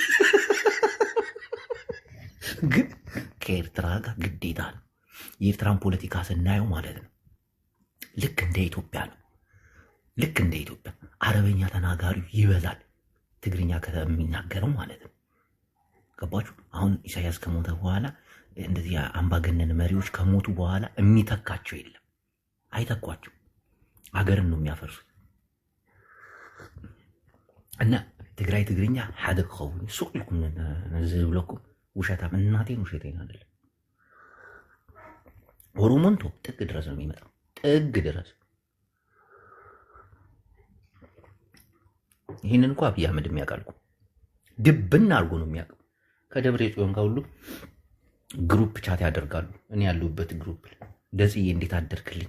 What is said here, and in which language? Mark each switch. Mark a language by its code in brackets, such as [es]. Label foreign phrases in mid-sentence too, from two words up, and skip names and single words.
[am] ግን ከኤርትራ ጋር ግዴታ ነው። የኤርትራን ፖለቲካ ስናየው ማለት ነው ልክ እንደ ኢትዮጵያ ነው። ልክ እንደ ኢትዮጵያ አረበኛ ተናጋሪው ይበዛል ትግርኛ ከሚናገረው ማለት ነው። ገባችሁ? አሁን ኢሳያስ ከሞተ በኋላ እንደዚህ አምባገነን መሪዎች ከሞቱ በኋላ የሚተካቸው የለም። አይተኳቸው፣ አገርን ነው የሚያፈርሱት። እና [ti] ትግራይ ትግርኛ ሓደ ክኸውን ሱቅ ኢልኩም ዝብለኩም ውሸታም። [am] እናቴን ውሸቴን አይደለም። ኦሮሞን ቶ ጥግ ድረስ ነው የሚመጣው፣ ጥግ ድረስ። ይህንን እንኳ አብይ አህመድ የሚያውቃል። ድብና አድርጎ ነው የሚያውቀው። ከደብረ ጽዮን ጋር ሁሉ [en] group chat [am] ያደርጋሉ። እኔ ያለሁበት ግሩፕ ደጽዬ እንዴት አደርክልኝ?